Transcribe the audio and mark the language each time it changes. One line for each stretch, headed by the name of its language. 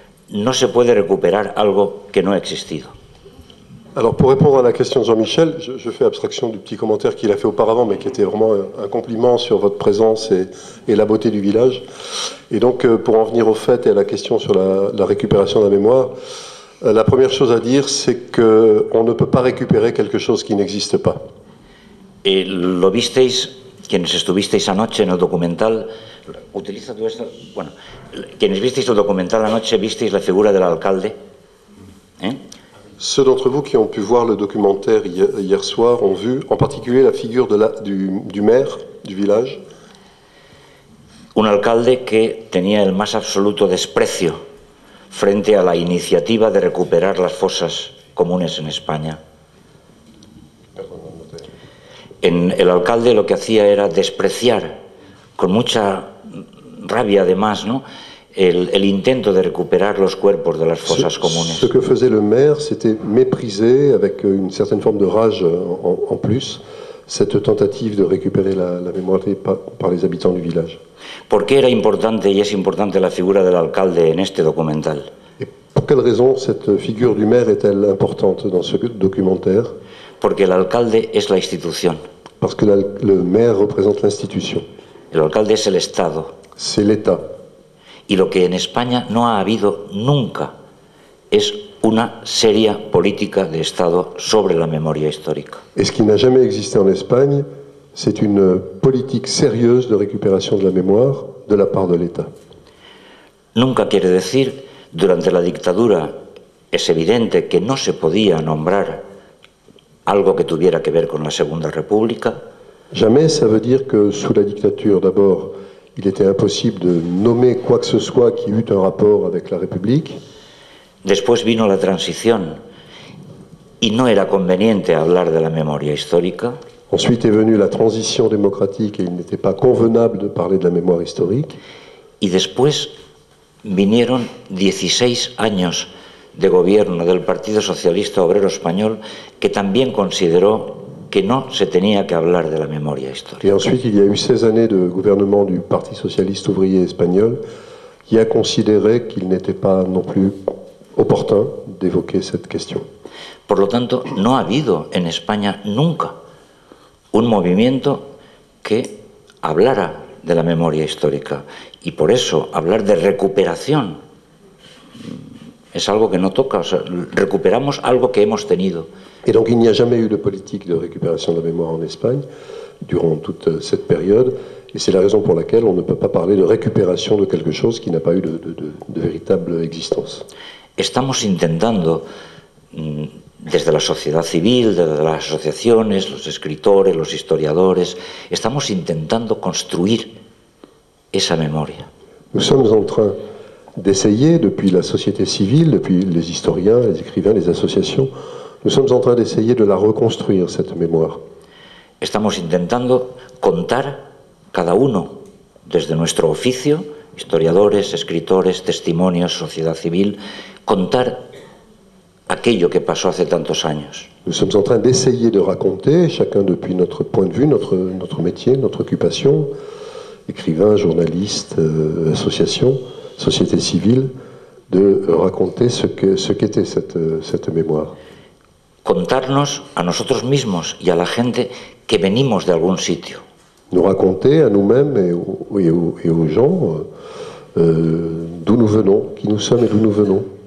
Spanish: No se puede recuperar algo que no ha existido.
French: Alors pour répondre à la question de Jean-Michel, je fais abstraction du petit commentaire qu'il a fait auparavant, mais qui était vraiment un compliment sur votre présence et la beauté du village. Et donc pour en venir au fait et à la question sur la récupération de la mémoire, la première chose à dire, c'est qu'on ne peut pas récupérer quelque chose qui n'existe pas.
Spanish: Lo visteis, quienes estuvisteis anoche en el documental, utiliza tú esto, bueno, quienes visteis el documental anoche, visteis la figura del alcalde,
French: Ceux d'entre vous qui ont pu voir le documentaire hier soir ont vu en particulier la figure du maire du village.
Spanish: Un alcalde que tenía el más absoluto desprecio frente a la iniciativa de recuperar las fosas comunes en España. El alcalde lo que hacía era despreciar, con mucha rabia además, ¿no?, el intento de recuperar los cuerpos de las fosas comunes.
French: Ce que faisait le maire, c'était mépriser, avec une certaine forme de rage en plus, cette tentative de récupérer la mémoire par les habitants du village.
Spanish: ¿Por qué era importante y es importante la figura del alcalde en este documental?
French: Et pour quelle raison cette figure du maire est-elle importante dans ce documentaire?
Spanish: Porque el alcalde es la institución.
French: Parce que le maire représente l'institution.
Spanish: El alcalde es el Estado.
French: C'est l'État.
Spanish: Y lo que en España no ha habido nunca es una seria política de Estado sobre la memoria histórica.
French: Et ce qui n'a jamais existé en Espagne, c'est une politique sérieuse de récupération de la mémoire de la part de l'État.
Spanish: Nunca quiere decir, durante la dictadura es evidente que no se podía nombrar algo que tuviera que ver con la Segunda República.
French: Jamais, ça veut dire que sous la dictature, d'abord, il était impossible de nommer quoi que ce soit qui eût un rapport avec la République.
Spanish: Después vino la transición y no era conveniente hablar de la memoria histórica.
French: Ensuite est venue la transition démocratique et il n'était pas convenable de parler de la mémoire historique.
Spanish: Y después vinieron 16 años de gobierno del Partido Socialista Obrero Español que también consideró que no se tenía que hablar de la memoria histórica.
French: Et ensuite, il y a eu 16 années de gouvernement du Parti socialiste ouvrier espagnol qui a considéré qu'il n'était pas non plus opportun d'évoquer cette question.
Spanish: Por lo tanto, no ha habido en España nunca un movimiento que hablara de la memoria histórica. Y por eso, hablar de recuperación es algo que no toca. O sea, recuperamos algo que hemos tenido.
French: Et donc il n'y a jamais eu de politique de récupération de la mémoire en Espagne durant toute cette période, et c'est la raison pour laquelle on ne peut pas parler de récupération de quelque chose qui n'a pas eu de véritable existence.
Spanish: Estamos intentando, desde la sociedad civil, desde las asociaciones, los escritores, los historiadores, estamos intentando construir esa memoria.
French: Nous sommes en train d'essayer, depuis la société civile, depuis les historiens, les écrivains, les associations, nous sommes en train d'essayer de la reconstruire, cette mémoire.
Spanish: Estamos intentando contar cada uno, desde nuestro oficio, historiadores, escritores, testimonios, sociedad civil, contar aquello que pasó hace tantos años.
French: Nous sommes en train d'essayer de raconter, chacun depuis notre point de vue, notre métier, notre occupation, écrivain, journaliste, association, société civile, de raconter ce qu'était cette mémoire.
Spanish: Contarnos a nosotros mismos y a la gente que venimos de algún sitio.
French: Nous raconter à nous-mêmes et aux gens d'où nous venons, qui nous sommes et d'où nous venons.